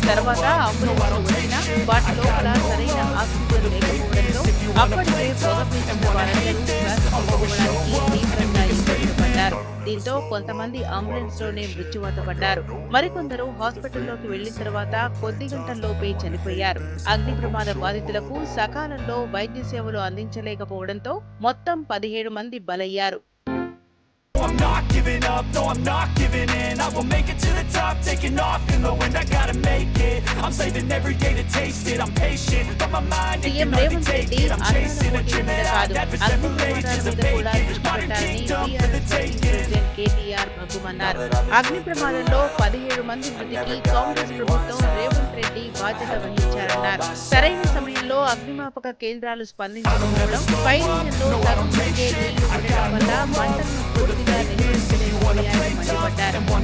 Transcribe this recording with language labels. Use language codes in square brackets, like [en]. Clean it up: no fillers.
[te] తర్వాత అంబులెన్స్లు వచ్చినా వాటి లోపల సరైన ఆక్సిజన్ లేకపోవడంతో అప్పటికే పొగ పీల్చిన వారందరూ శ్వాస తీసుకోవడానికి తీవ్రంగా ఇబ్బంది పడ్డారు. దీంతో కొంతమంది అంబులెన్స్ లోనే మృత్యువాత పడ్డారు. మరికొందరు హాస్పిటల్లోకి వెళ్లిన తర్వాత కొద్ది గంటల్లోపే చనిపోయారు. అగ్ని ప్రమాద బాధితులకు సకాలంలో వైద్య సేవలు అందించలేకపోవడంతో మొత్తం 17 మంది బలయ్యారు. [en] I'm not giving up, no I'm not giving in. I will make it to the top, taking off in the wind. I gotta make it, I'm saving every day to taste it. I'm patient, but my mind it can only take it. I'm chasing a dream that I've never set for ages of making. Modern kingdom for the taking. [te] KTR భగ్గుమన్నారు. అగ్ని ప్రమాదంలో 17 మంది మృతికి కాంగ్రెస్ ప్రభుత్వం రేవంత్ రెడ్డి బాధ్యత వహించారన్నారు. సరైన సమయంలో అగ్నిమాపక కేంద్రాలు స్పందించకపోవడం, ఫైర్ ఇంజన్లో సగం నీళ్లు ఉండడం వల్ల మంటలను పూర్తిగా నియంత్రించలేకపోయారని మండిపడ్డారు.